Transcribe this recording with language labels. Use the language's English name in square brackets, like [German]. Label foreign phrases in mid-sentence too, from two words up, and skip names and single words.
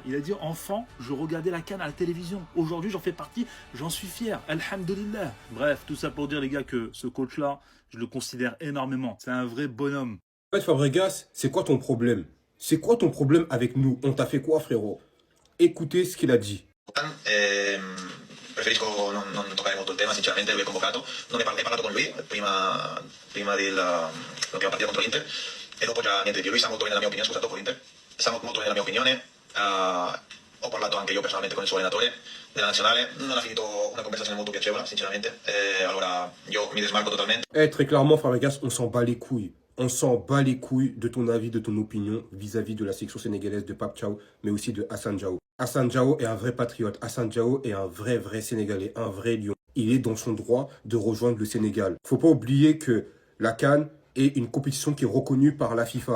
[French] Il a dit enfant, je regardais la CAN à la télévision. Aujourd'hui j'en fais partie, j'en suis fier, alhamdulillah. Bref, tout ça pour dire les gars que ce coach là, je le considère énormément, c'est un vrai bonhomme. En fait Fabregas, c'est quoi ton problème? C'est quoi ton problème avec nous? On t'a fait quoi frérot? Écoutez ce qu'il a dit. [Italian] Preferisco non toccare molto il tema, sinceramente lui è convocato, non ne hai parlato con lui prima della prima partita contro l'Inter e dopo già niente di più, lui sa molto bene la mia opinione, scusa, dopo l'Inter, sa molto bene la mia opinione, ho parlato anche io personalmente con il suo allenatore della nazionale, non ha finito una conversazione molto piacevole, sinceramente, allora io mi desmarco totalmente. [French] Très clairement Fabregas, on s'en bat les couilles. On s'en bat les couilles de ton avis, de ton opinion vis-à-vis de la sélection sénégalaise de Pape Thiaw, mais aussi de Hassan Diao. Hassan Diao est un vrai patriote. Hassan Diao est un vrai Sénégalais, un vrai lion. Il est dans son droit de rejoindre le Sénégal. Faut pas oublier que la CAN est une compétition qui est reconnue par la FIFA.